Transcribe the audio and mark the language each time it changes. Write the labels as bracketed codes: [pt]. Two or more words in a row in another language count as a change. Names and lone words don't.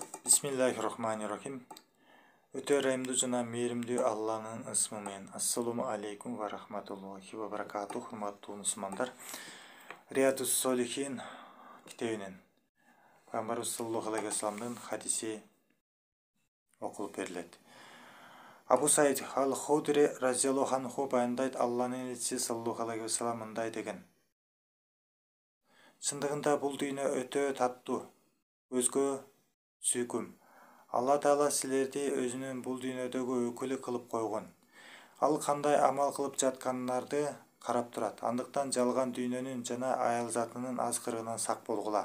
[ar] بسم الله الرحمن الرحيم. [kk] Өте райымды жана мейірімді Алланың ысмымен. [ar] السلام عليكم ورحمة الله وبركاته. [ky] Хурматтуу мусулмандар. Риядус Солихин китебинен Пайгамбарыбыз [ar] صلى الله عليه وسلم [ky] хадиси окулуп берилет. Абу Саид ал-Худри [ar] رضي الله عنه [ky] баяндайт, Алланын элчиси [ar] صلى الله عليه وسلم [ky] мындай деген: Чындыгында бул дүйнө өтө таттуу, өзгө сүйкүм. Алла Таала силерди өзүнүн бул дүйнөдөгү өкүлү кылып койгон. Ал кандай амал кылып жатканыңарды карап турат. Андыктан жалган дүйнөнүн жана аял затынын азгырыгынан сак болгула.